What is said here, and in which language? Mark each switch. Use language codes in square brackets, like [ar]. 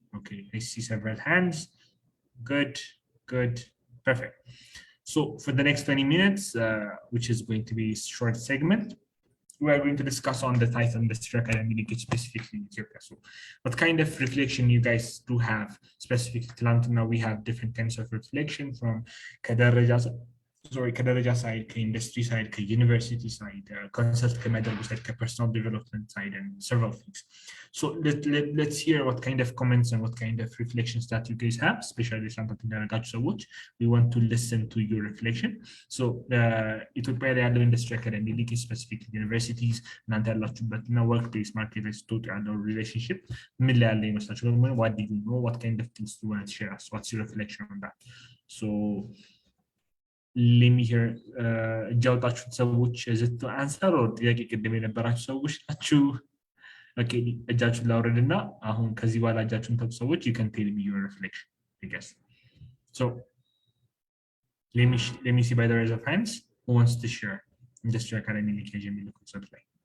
[en] Okay, I see several hands. Good, good, perfect. So for the next 20 minutes, which is going to be a short segment, we are going to discuss on the title Industry Academy linkage specifically in Ethiopia. So what kind of reflection you guys do have specifically to London? Now we have different kinds of reflection from [am] ከደረጃ ሳይድ ከኢንዱስትሪ ሳይድ ከዩኒቨርሲቲ ሳይድ ኮንሰልት ከሚያደርጉ ሳይድ ከፐርሰናል ዴቨሎፕመንት ሳይድ [en] and several things. So let's hear what kind of comments and what kind of reflections that you guys have, especially something [am] ያደረጋችሁ ሰዎች. [en] We want to listen to your reflection. [am] So ኢትዮጵያ ላይ ያለው ኢንዱስትሪ አካዳሚ ሊንክ ስፔሲፊክ ዩኒቨርሲቲስ እናንተ ያላችሁበት እና ወርክ ፕሌስ ማርኬት ላይ ስትወጡ ያለው ሪሌሽንሽፕ ምን ላይ ያለ ይመስላችኋል? [en] What do you know? What kind of things do you want to share us? What's your reflection on that? So let me hear [am] እጅ ያወጣችሁት ሰዎች ዝት አንሰር ኦር ጥያቄ ቅድም የነበራችሁ ሰዎች ናችሁ? ኦኬ እጃችሁን ላውረድና አሁን ከዚህ በኋላ እጃችሁን ተው ሰዎች [en] you can tell me your reflection, I guess. So let me see by the raise of hands who wants to share Industry Academy linkage [am] የሚል ኮንሰፕት ላይ.